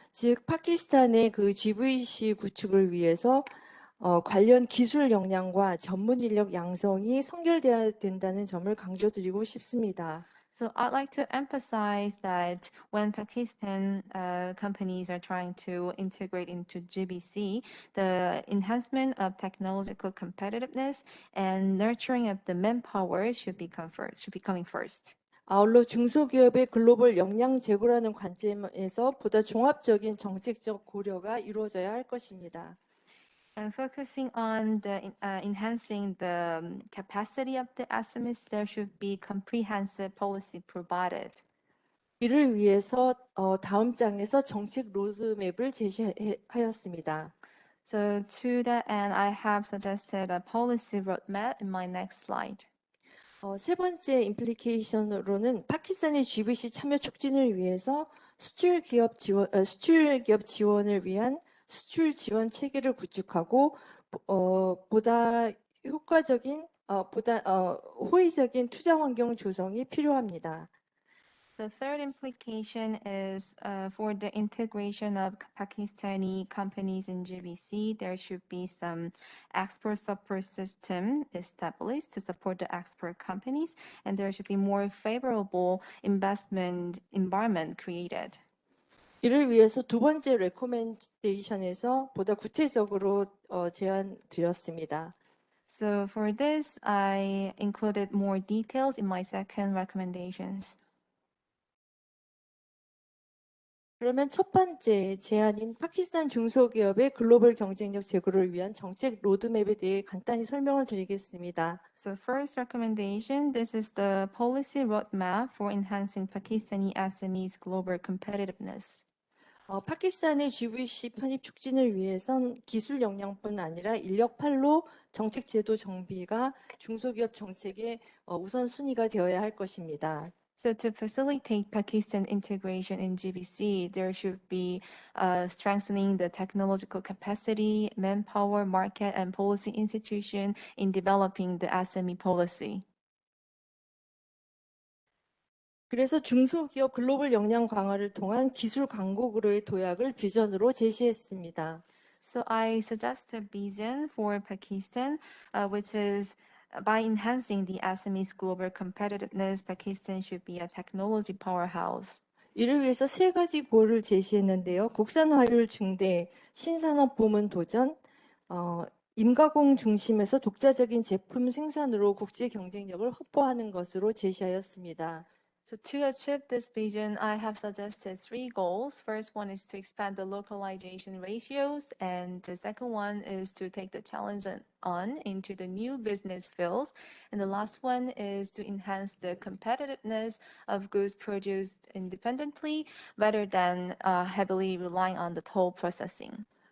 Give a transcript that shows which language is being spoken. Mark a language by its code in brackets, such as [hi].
[ko] 즉 파키스탄의 그 GVC 구축을 위해서 관련 기술 역량과 전문 인력 양성이 선결되어야 된다는 점을 강조드리고 싶습니다. [en] So I'd like to emphasize that when Pakistan companies are trying to integrate into GBC, the enhancement of technological competitiveness and nurturing of the manpower should be coming first. [ko] 아울러 중소기업의 글로벌 역량 제고라는 관점에서 보다 종합적인 정책적 고려가 이루어져야 할 것입니다. [en] And focusing on the enhancing the capacity of the SMEs, there should be comprehensive policy provided. [ko] 이를 위해서 다음 장에서 정책 로드맵을 제시하였습니다. [en] So to that end, I have suggested a policy roadmap in my next slide. [ko] 세 번째 임플리케이션으로는 파키스탄의 GBC 참여 촉진을 위해서 수출 기업 지원을 위한 수출 지원 체계를 구축하고 보다 효과적인 호의적인 투자 환경 조성이 필요합니다. [en] The third implication is for the integration of Pakistani companies in GBC, there should be some export support system established to support the export companies, and there should be more favorable investment environment created. [ko] 이를 위해서 두 번째 레코멘데이션에서 보다 구체적으로 제안 드렸습니다. [en] So for this, I included more details in my second recommendations. [ko] 그러면 첫 번째 제안인 파키스탄 중소기업의 글로벌 경쟁력 제고를 위한 정책 로드맵에 대해 간단히 설명을 드리겠습니다. [en] So first recommendation, this is the policy roadmap for enhancing Pakistani SMEs global competitiveness. [ko] 파키스탄의 GVC 편입 촉진을 위해선 기술 역량뿐 아니라 인력팔로 정책 제도 정비가 중소기업 정책의 우선순위가 되어야 할 것입니다. [en] So to facilitate Pakistan integration in GBC, there should be strengthening the technological capacity, manpower, market, and policy institution in developing the SME policy. [ko] 그래서 중소기업 글로벌 역량 강화를 통한 기술 강국으로의 도약을 비전으로 제시했습니다. [en] So I suggest a vision for Pakistan, which is by enhancing the SME's global competitiveness, Pakistan should be a technology powerhouse. [ko] 이를 위해서 세 가지 고를 제시했는데요. 국산화율 증대, 신산업 부문 도전, 임가공 중심에서 독자적인 제품 생산으로 국제 경쟁력을 확보하는 것으로 제시하였습니다. [en] So to achieve this vision, I have suggested three goals. First one is to expand the localization ratios, and the second one is to take the challenge on into the new business fields. And the last one is to enhance the competitiveness of goods produced independently rather than heavily relying on the toll processing.